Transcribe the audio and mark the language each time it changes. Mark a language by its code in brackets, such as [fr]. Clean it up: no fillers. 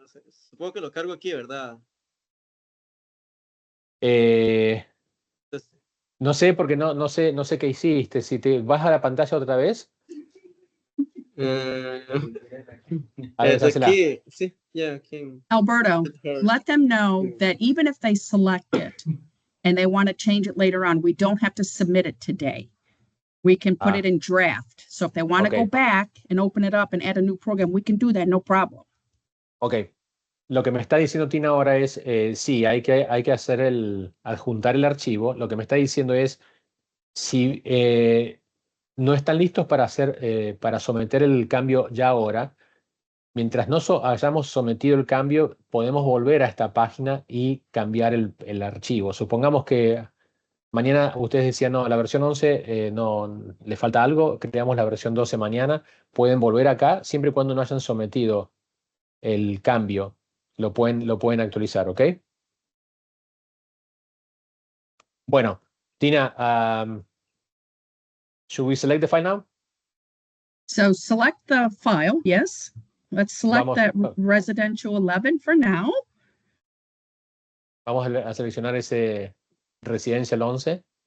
[es] Supongo que lo cargo aquí, ¿verdad? Entonces, No sé, porque no sé qué hiciste. Si te vas a la pantalla otra vez, a ver, dásela. aquí, sí, ya, aquí. [en] Alberto, let them know that even if they select it and they want to change it later on, we don't have to submit it today. We can put Ah. it in draft. So if they want to Okay. go back and open it up and add a new program, we can do that, no problem. Ok. [es] Lo que me está diciendo Tina ahora es, sí, hay que hacer adjuntar el archivo. Lo que me está diciendo es, si no están listos para someter el cambio ya ahora, mientras no hayamos sometido el cambio, podemos volver a esta página y cambiar el archivo. Supongamos que mañana ustedes decían, no, la versión 11 no, le falta algo, creamos la versión 12 mañana, pueden volver acá siempre y cuando no hayan sometido el cambio. Lo pueden actualizar, ¿ok? Bueno, [en] Tina, should we select the file now? So select the file, yes. Let's select [es] Vamos- [en] that residential 11 for now. [es] Vamos a seleccionar ese Residential 11.